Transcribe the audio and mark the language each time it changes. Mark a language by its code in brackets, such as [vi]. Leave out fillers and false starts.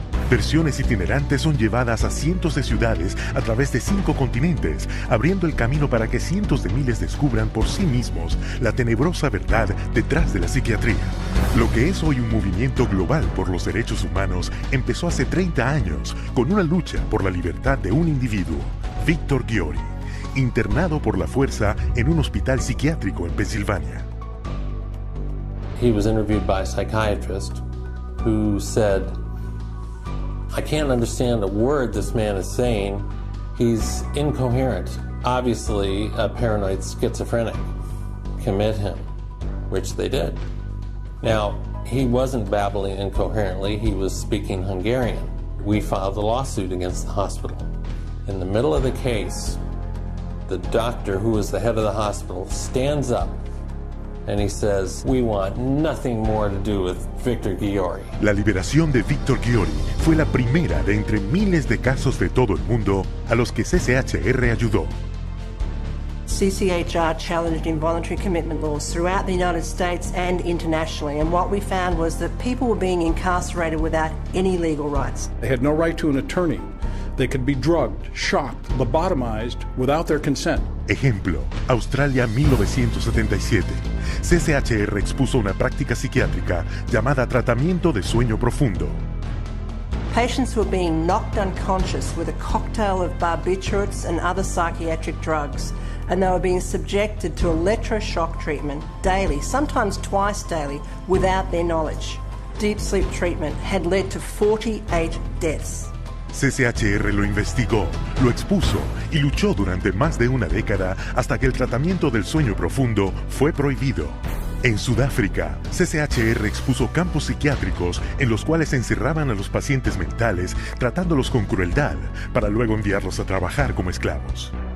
[es] Versiones itinerantes son llevadas a cientos de ciudades a través de 5 continentes, abriendo el camino para que cientos de miles descubran por sí mismos la tenebrosa verdad detrás de la psiquiatría. Lo que es hoy un movimiento global por los derechos humanos empezó hace 30 años con una lucha por la libertad de un individuo, Víctor Ghiori, internado por la fuerza en un hospital psiquiátrico en Pensilvania. [en] He was interviewed by a psychiatrist who said, I can't understand a word this man is saying. He's incoherent. Obviously, a paranoid schizophrenic. Commit him, which they did. Now, he wasn't babbling incoherently. He was speaking Hungarian. We filed a lawsuit against the hospital. In the middle of the case, the doctor, who was the head of the hospital, stands up and he says, we want nothing more to do with Victor Ghiori. [es] La liberación de Víctor Ghiori fue la primera de entre miles de casos de todo el mundo a los que CCHR ayudó. [en] CCHR challenged involuntary commitment laws throughout the United States and internationally, and what we found was that people were being incarcerated without any legal rights. They had no right to an attorney. They could be drugged, shocked, lobotomized without their consent. [es] Ejemplo, Australia 1977. CCHR expuso una práctica psiquiátrica llamada tratamiento de sueño profundo. [en] Patients were being knocked unconscious with a cocktail of barbiturates and other psychiatric drugs, and they were being subjected to electroshock treatment daily, sometimes twice daily, without their knowledge. Deep sleep treatment had led to 48 deaths. [es] CCHR lo investigó, lo expuso y luchó durante más de una década hasta que el tratamiento del sueño profundo fue prohibido. En Sudáfrica, CCHR expuso campos psiquiátricos en los cuales encerraban a los pacientes mentales tratándolos con crueldad para luego enviarlos a trabajar como esclavos.